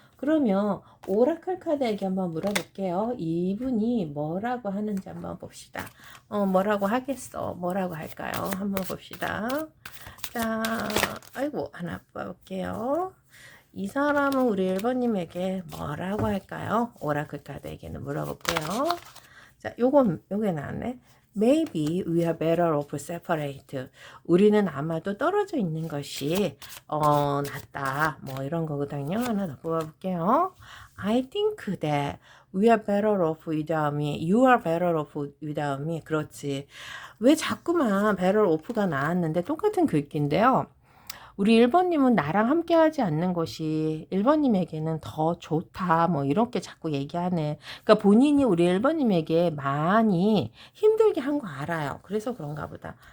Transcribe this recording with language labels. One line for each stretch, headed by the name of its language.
Korean: 그러면 오라클 카드에게 한번 물어볼게요. 이분이 뭐라고 하는지 한번 봅시다. 뭐라고 하겠어? 뭐라고 할까요? 한번 봅시다. 자, 아이고, 하나 뽑아볼게요. 이 사람은 우리 1번님에게 뭐라고 할까요? 오라클 카드에게는 물어볼게요. 자, 요게 나왔네.
English: Maybe we are better off separate.
Korean: 우리는 아마도 떨어져 있는 것이 낫다. 뭐 이런 거거든요. 하나 더 뽑아볼게요.
English: I think that we are better off without me. You are better off without me.
Korean: 그렇지. 왜 자꾸만
English: better off
Korean: 가 나왔는데 똑같은 글귀인데요. 우리 1번님은 나랑 함께 하지 않는 것이 1번님에게는 더 좋다. 뭐 이렇게 자꾸 얘기하네. 그러니까 본인이 우리 1번님에게 많이 힘들게 한 거 알아요. 그래서 그런가 보다.